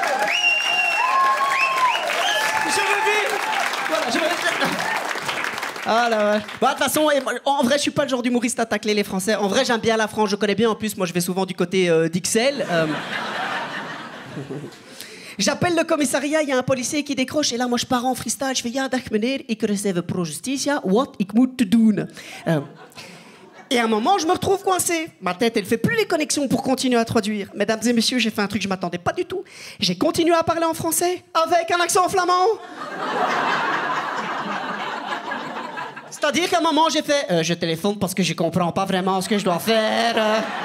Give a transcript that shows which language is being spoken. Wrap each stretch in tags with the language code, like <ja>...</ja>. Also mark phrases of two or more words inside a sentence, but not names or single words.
<fr>Je veux vivre! Voilà, je veux... Ah là, ouais. Bon, de toute façon, en vrai, je suis pas le genre d'humoriste à tacler les Français. En vrai, j'aime bien la France, je connais bien. En plus, moi, je vais souvent du côté d'Ixelles. J'appelle le commissariat, il y a un policier qui décroche. Et là, moi, je pars en freestyle. Je fais,</fr> <nl>ja, dag meneer, ik receive pro justitia. Wat ik moet te doen?</nl> <fr>Et à un moment, je me retrouve coincé. Ma tête, elle fait plus les connexions pour continuer à traduire. Mesdames et messieurs, j'ai fait un truc que je m'attendais pas du tout. J'ai continué à parler en français avec un accent flamand. C'est-à-dire qu'à un moment, j'ai fait je téléphone parce que je comprends pas vraiment ce que je dois faire.</fr>